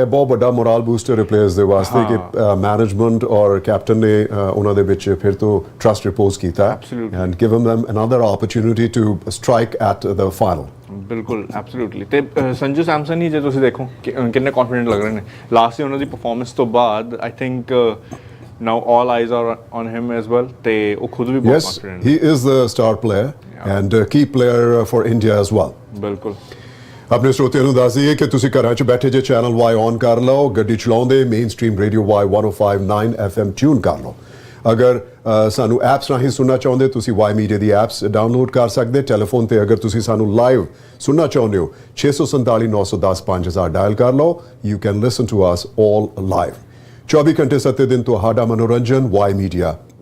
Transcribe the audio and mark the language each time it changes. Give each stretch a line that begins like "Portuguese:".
Punjabi: ਇਹ ਬਹੁਤ ਵੱਡਾ ਮੋਰਲ ਬੂਸਟਰ ਹੈ ਪਲੇਅਰਸ ਦੇ ਵਾਸਤੇ ਕਿ ਮੈਨੇਜਮੈਂਟ ਔਰ ਕੈਪਟਨ ਨੇ ਉਹਨਾਂ ਦੇ ਵਿੱਚ ਫਿਰ ਤੋਂ ਟਰਸਟ ਰਿਪੋਜ਼ ਕੀਤਾ
English: and given them another opportunity to strike at the final
Punjabi: ਬਿਲਕੁਲ ਐਬਸੋਲੂਟਲੀ ਤੇ ਸੰਜੂ ਸੈਮਸਨ ਹੀ ਜੇ ਤੁਸੀਂ ਦੇਖੋ ਕਿੰਨੇ ਕੌਨਫੀਡੈਂਟ ਲੱਗ ਰਹੇ ਨੇ ਲਾਸਟ ਈਅਰ ਉਹਨਾਂ ਦੀ ਪਰਫਾਰਮੈਂਸ ਤੋਂ ਬਾਅਦ
English: I think now all eyes are on him as well
Punjabi: ਤੇ ਉਹ ਖੁਦ ਵੀ ਬਹੁਤ confident
English: he is the star player and key player for India as well
Punjabi: ਬਿਲਕੁਲ ਆਪਣੇ ਸਰੋਤਿਆਂ ਨੂੰ ਦੱਸ ਦਈਏ ਕਿ ਤੁਸੀਂ ਘਰਾਂ 'ਚ ਬੈਠੇ ਜੇ ਚੈਨਲ Y ਔਨ ਕਰ ਲਓ ਗੱਡੀ ਚਲਾਉਂਦੇ main stream radio Y 105.9 FM tune ਕਰ ਲਓ ਅਗਰ ਸਾਨੂੰ ਐਪਸ ਰਾਹੀਂ ਸੁਣਨਾ ਚਾਹੁੰਦੇ ਤੁਸੀਂ Ymedia ਦੀ ਐਪਸ ਡਾਊਨਲੋਡ ਕਰ ਸਕਦੇ ਟੈਲੀਫੋਨ ਤੇ ਅਗਰ ਤੁਸੀਂ ਸਾਨੂੰ ਲਾਈਵ ਸੁਣਨਾ ਚਾਹੁੰਦੇ ਹੋ 647-910-5000 ਡਾਇਲ ਕਰ ਲਓ
English: you can listen to us all live
Punjabi: 24 ਘੰਟੇ 7 ਦਿਨ ਤੁਹਾਡਾ ਮਨੋਰੰਜਨ Ymedia